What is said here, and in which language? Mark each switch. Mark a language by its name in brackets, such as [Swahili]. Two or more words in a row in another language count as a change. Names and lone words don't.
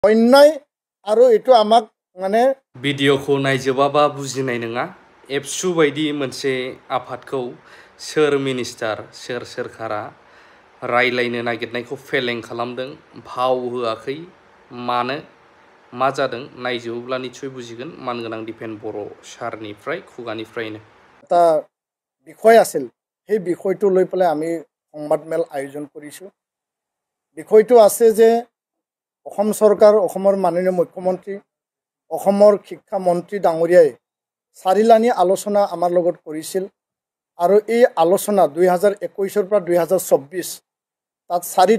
[Assamese] অন্যায় আৰু এইটো আমাক মানে [Bodo] भिडिअखौ नायजोबाबा बुजिनाय नङा एबसु बायदि मोनसे आफादखौ सोर मिनिस्टार सोर सोरखारा रायलायनो नागिरनायखौ फेलें खालामदों भाव होआखै मानो मा जादों नायजोबोब्ला निश्चय बुजिगोन मानगोनां दिपेन बर' सारनिफ्राय खुगानिफ्रायनो [Assamese] এটা বিষয় আছিল সেই বিষয়টো লৈ পেলাই আমি সংবাদমেল আয়োজন কৰিছোঁ বিষয়টো আছে যে অসম চৰকাৰ অসমৰ মাননীয় মুখ্যমন্ত্ৰী অসমৰ শিক্ষা মন্ত্ৰী ডাঙৰীয়াই চাৰিলানি আলোচনা আমাৰ লগত কৰিছিল আৰু এই আলোচনা 2021 পৰা 2024 তাত 4টা